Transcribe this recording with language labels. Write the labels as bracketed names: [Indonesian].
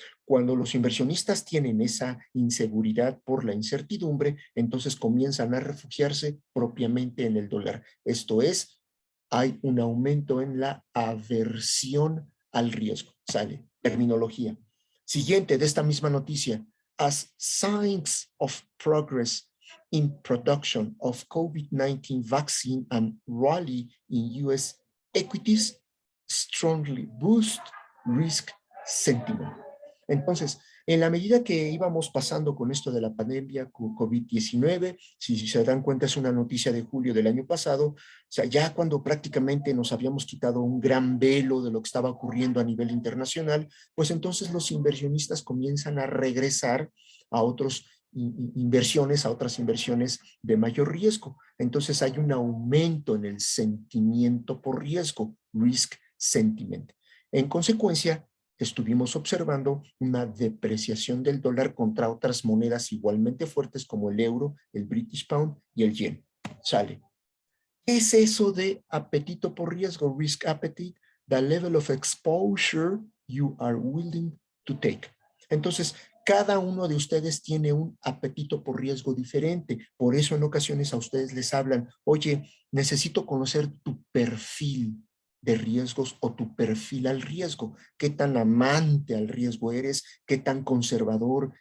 [Spanish] Cuando los inversionistas tienen esa inseguridad por la incertidumbre, entonces comienzan a refugiarse propiamente en el dólar. Esto es, hay un aumento en la aversión al riesgo. Sale, terminología. Siguiente de esta misma noticia. [English] As signs of progress in production of COVID-19 vaccine and rally in US equities strongly boost risk sentiment. [Spanish] Entonces, en la medida que íbamos pasando con esto de la pandemia COVID-19, si se dan cuenta es una noticia de julio del año pasado, o sea, ya cuando prácticamente nos habíamos quitado un gran velo de lo que estaba ocurriendo a nivel internacional, pues entonces los inversionistas comienzan a regresar a otras inversiones de mayor riesgo. Entonces hay un aumento en el sentimiento por riesgo, risk sentiment. En consecuencia, estuvimos observando una depreciación del dólar contra otras monedas igualmente fuertes como el euro, el British Pound y el yen. Sale. ¿Qué es eso de apetito por riesgo? [English] Risk appetite, the level of exposure you are willing to take. [Spanish] Entonces, cada uno de ustedes tiene un apetito por riesgo diferente. Por eso en ocasiones a ustedes les hablan, oye, necesito conocer tu perfil de riesgos o tu perfil al riesgo. ¿Qué tan amante al riesgo eres? ¿Qué tan conservador?